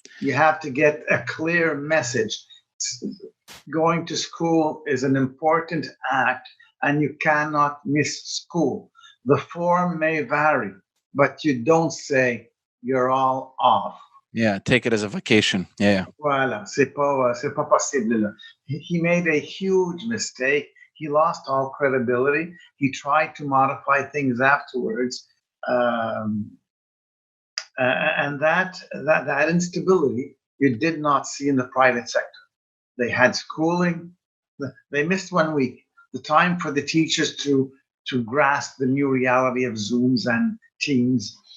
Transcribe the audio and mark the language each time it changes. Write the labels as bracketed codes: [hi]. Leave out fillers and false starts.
[en] You have to get a clear message. Going to school is an important act, and you cannot miss school. The form may vary, but you don't say you're all off. Yeah, take it as a vacation. Yeah. [fr] Voilà, c'est pas possible. [en] Là. He made a huge mistake. He lost all credibility. He tried to modify things afterwards. And that instability you did not see in the private sector. They had schooling. They missed 1 week, the time for the teachers to grasp the new reality of Zooms and Teams.